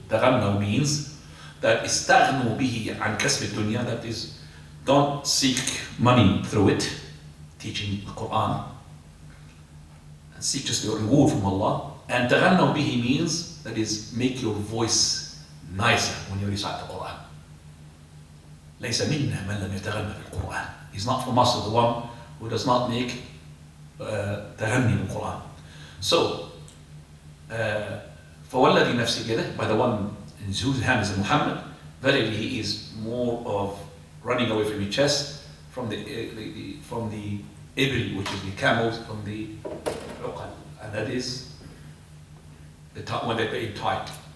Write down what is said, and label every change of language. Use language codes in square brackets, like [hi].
[en] تغنوا means that [ar] استغنوا به عن كسب الدنيا, [en] that is, don't seek money through it, teaching the Quran, and seek just the reward from Allah. And [ar] تغنوا به [en] means, that is, make your voice nicer when you recite the Quran. [ar] ليس منا من لم يتغنى بالقرآن. [en] He's not from us, the one who does not make [ar] تغني بالقرآن. [en] So, [ar] فوالذي نفسي بيده, [en] by the one in whose hand is Muhammad, verily he is more of running away from your chest, from the ibil, which is the camels, from the uqal, and that is when they're tight.